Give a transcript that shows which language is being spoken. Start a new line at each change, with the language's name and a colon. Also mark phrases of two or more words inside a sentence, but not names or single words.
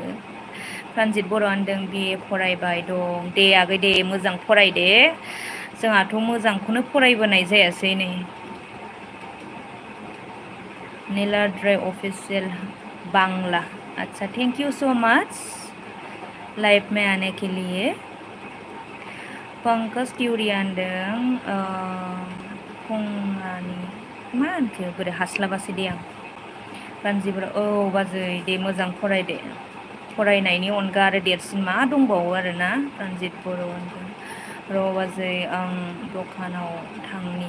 Bodo: रन्जित बर' होनदों बिए फरायबाय दं। दे आगै दे मोजां फराय दे, जोंहाथ' मोजांखौनो फरायबोनाय जायासै नै। नीलाद्रि ऑफिशियल बांला,
Hindi: अच्छा
English: thank you so much
Hindi: लाइव में आने के लिए।
Bodo: पंकज तिउरि होनदों फुंआनि मा होनखो बोरै हास्लाबासै दे आं। रन्जित बर' औ बाजै दे मोजां फराय दे, फरायनायनि अनगा आरो देरसिन मा दंबावो आरोना। रन्जित बर' होनदों र' बाजै आं दखानाव थांनि।